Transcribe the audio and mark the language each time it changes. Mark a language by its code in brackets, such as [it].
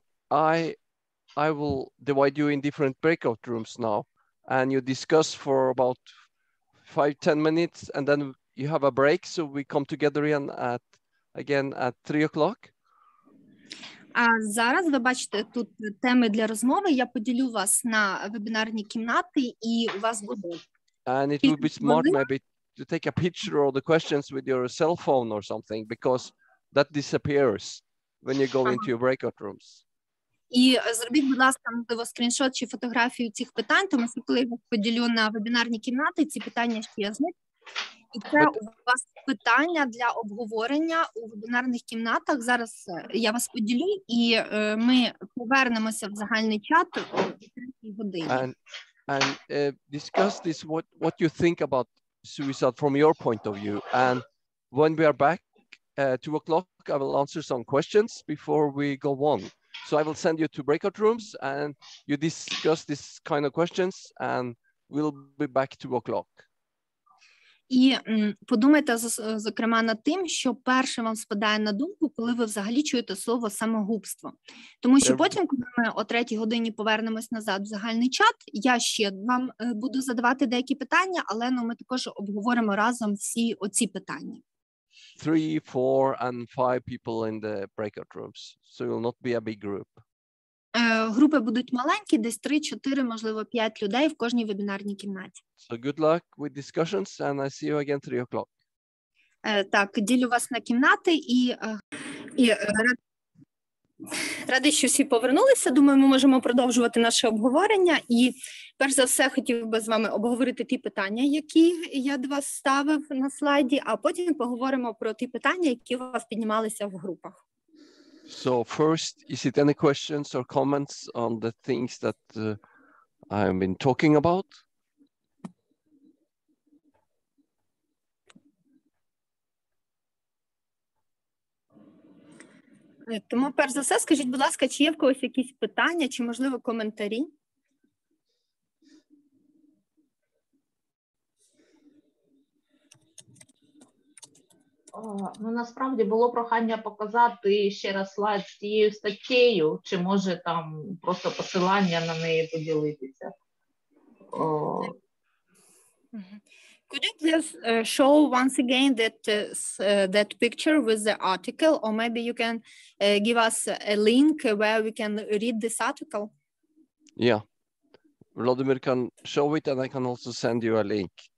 [en] I will divide you in different breakout rooms now, and you discuss for about 5-10 minutes, and then you have a break, so we come together again at 3 o'clock. [uk] А зараз ви бачите тут теми для розмови. Я поділю вас на вебінарні кімнати, і у вас буде. [en] And it would be smart maybe to take a picture of the questions with your cell phone or something, because that disappears when you go into your breakout rooms. [uk] І зробіть, будь ласка, можливо, скріншот чи фотографію цих питань, тому що коли я вас поділю на вебінарні кімнати, ці питання щезнуть. І це у вас питання для обговорення у вебінарних кімнатах. Зараз я вас поділю, і ми повернемося в загальний чат о 3 годині. [en] And discuss this, what you think about suicide from your point of view. And when we are back 2 o'clock, I will answer some questions before we go on. So I will send you to breakout rooms, and you discuss this kind of questions, and we'll be back 2 o'clock. [uk] І подумайте, зокрема, над тим, що перше вам спадає на думку, коли ви взагалі чуєте слово «самогубство». Тому що потім, коли ми о 3 годині повернемось назад в загальний чат, я ще вам буду задавати деякі питання, але ми також обговоримо разом всі оці питання. [en] 3, 4, and 5 people in the breakout rooms. So it will not be a big group. [uk] Групи будуть маленькі, десь 3, 4, можливо, 5 людей в кожній вебінарній кімнаті. [en] So good luck with discussions, and I see you again 3 o'clock. [uk] Так, ділю вас на кімнати, і радий, що всі повернулися. Думаю, ми можемо продовжувати наше обговорення. І перш за все, хотів би з вами обговорити ті питання, які я до вас ставив на слайді, а потім поговоримо про ті питання, які у вас піднімалися в групах. [en] So first, is it any questions or comments on the things that I've been talking about? [uk] Тому, перш за все, скажіть, будь ласка, чи є в когось якісь питання, чи, можливо, коментарі? Ну, насправді було прохання показати ще раз слайд з цією статтею, чи може там просто посилання на неї поділитися. [en] Could you please show once again that picture with the article, or maybe you can give us a link where we can read this article? Yeah, Vladimir can show it, and I can also send you a link.